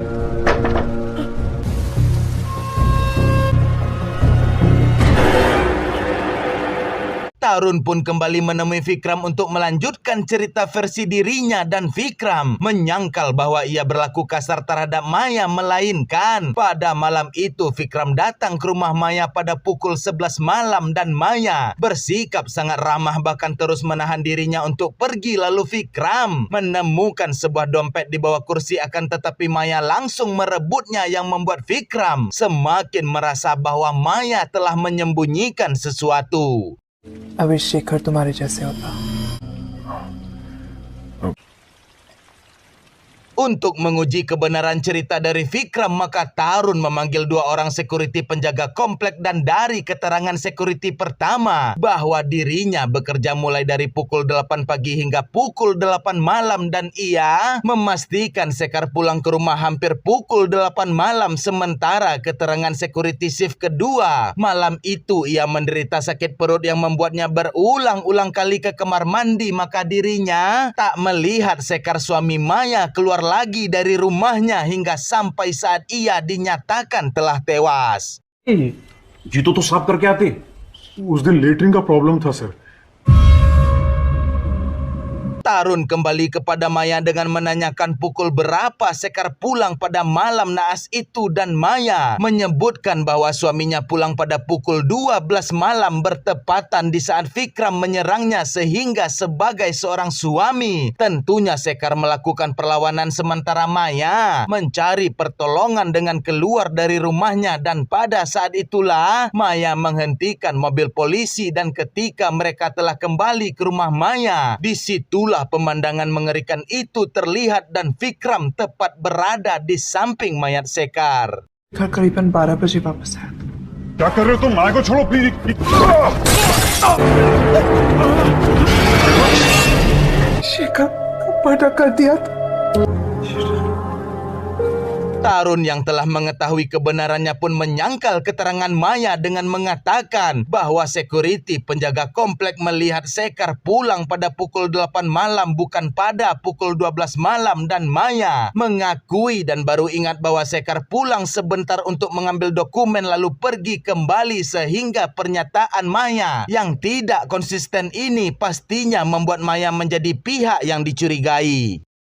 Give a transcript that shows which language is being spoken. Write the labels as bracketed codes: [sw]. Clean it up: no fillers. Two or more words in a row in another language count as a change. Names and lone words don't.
[id] Tarun pun kembali menemui Vikram untuk melanjutkan cerita versi dirinya, dan Vikram menyangkal bahwa ia berlaku kasar terhadap Maya, melainkan pada malam itu Vikram datang ke rumah Maya pada pukul 11 malam dan Maya bersikap sangat ramah, bahkan terus menahan dirinya untuk pergi. Lalu Vikram menemukan sebuah dompet di bawah kursi, akan tetapi Maya langsung merebutnya yang membuat Vikram semakin merasa bahwa Maya telah menyembunyikan sesuatu. [en] I wish [hi] शेखर तुम्हारे जैसे होता. [id] Untuk menguji kebenaran cerita dari Vikram, maka Tarun memanggil 2 orang security penjaga komplek, dan dari keterangan security pertama bahwa dirinya bekerja mulai dari pukul 8 pagi hingga pukul 8 malam dan ia memastikan Sekar pulang ke rumah hampir pukul 8 malam, sementara keterangan security shift kedua malam itu ia menderita sakit perut yang membuatnya berulang-ulang kali ke kamar mandi, maka dirinya tak melihat Sekar suami Maya keluar lagi dari rumahnya hingga sampai saat ia dinyatakan telah tewas. [hi] जी तो साफ करके आते. उस दिन लेटरिन का प्रॉब्लम था सर. [id] Tarun kembali kepada Maya dengan menanyakan pukul berapa Sekar pulang pada malam naas itu, dan Maya menyebutkan bahwa suaminya pulang pada pukul 12 malam bertepatan di saat Vikram menyerangnya, sehingga sebagai seorang suami tentunya Sekar melakukan perlawanan, sementara Maya mencari pertolongan dengan keluar dari rumahnya, dan pada saat itulah Maya menghentikan mobil polisi, dan ketika mereka telah kembali ke rumah Maya, disitulah pemandangan mengerikan itu terlihat, dan Vikram tepat berada di samping mayat Sekar. [hi] घर करीबन 12 बजे वापस आया. क्या कर रहे हो तुम? माँ को छोड़ो प्लीज. शेखर को मर्डर कर दिया था. [id] Tarun yang telah mengetahui kebenarannya pun menyangkal keterangan Maya dengan mengatakan bahwa security penjaga komplek melihat Sekar pulang pada pukul 8 malam bukan pada pukul 12 malam, dan Maya mengakui dan baru ingat bahwa Sekar pulang sebentar untuk mengambil dokumen lalu pergi kembali, sehingga pernyataan Maya yang tidak konsisten ini pastinya membuat Maya menjadi pihak yang dicurigai.